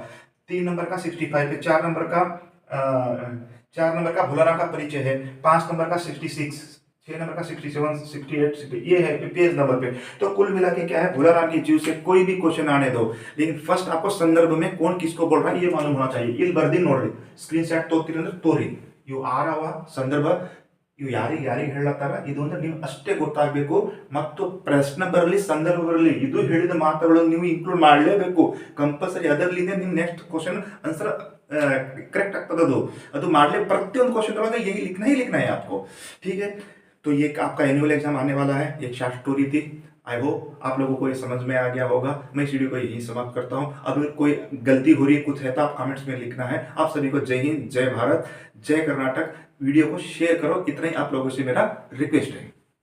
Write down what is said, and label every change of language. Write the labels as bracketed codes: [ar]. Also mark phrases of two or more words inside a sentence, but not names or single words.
[hi] 3 नंबर का 65 पे, 4 नंबर का भोला राम का परिचय है, 5 नंबर का 66, 6 नंबर का 67, 68, ये है [en] page number [hi] पे। तो कुल मिला के क्या है, भोला राम की जीव से कोई भी क्वेश्चन आने दो, लेकिन फर्स्ट आपको संदर्भ में कौन किसको बोल रहा है ये मालूम होना चाहिए। [kn] ಇಲ್ಲಿ ಬರ್ದಿ ನೋಡ್ರಿ, [en] screen shot [kn] ತೋರ್ತೀರಿ ಅಂದ್ರೆ ತೋರಿ, ಇವು ಆರವ ಸಂದರ್ಭ, ಇವು ಯಾರಿಗೆ ಹೇಳತ್ತಾರ ಇದು ಅಂದ್ರೆ ನೀವು ಅಷ್ಟೇ ಗೊತ್ತಾಗಬೇಕು। ಮತ್ತು ಪ್ರಶ್ನೆ ಬರಲಿ, ಸಂದರ್ಭ ಬರಲಿ, ಇದು ಹೇಳಿದ ಮಾತುಗಳನ್ನು ನೀವು ಇನ್ಕ್ಲೂಡ್ ಮಾಡಲೇಬೇಕು ಕಂಪಲ್ಸರಿ। ಅದರಲ್ಲಿಂದ ನಿಮ್ಮ [en] next question answer correct ಆಗ್ತದೆ। [kn] ಅದು ಮಾಡಲೇ, ಪ್ರತಿಯೊಂದು क्वेश्चन ಒಳಗೆ [hi] यही लिखना है आपको, ठीक है। तो ये आपका [en] annual exam [hi] आने वाला है, एक [en] short story [hi] थी। [en] I hope [hi] आप लोगों को ये समझ में आ गया होगा। मैं इस वीडियो को यही समाप्त करता हूँ। अगर कोई गलती हो रही है, कुछ है तो आप कमेंट्स में लिखना है। आप सभी को जय हिंद, जय भारत, जय कर्नाटक। वीडियो को शेयर करो, इतना ही आप लोगों से मेरा रिक्वेस्ट है।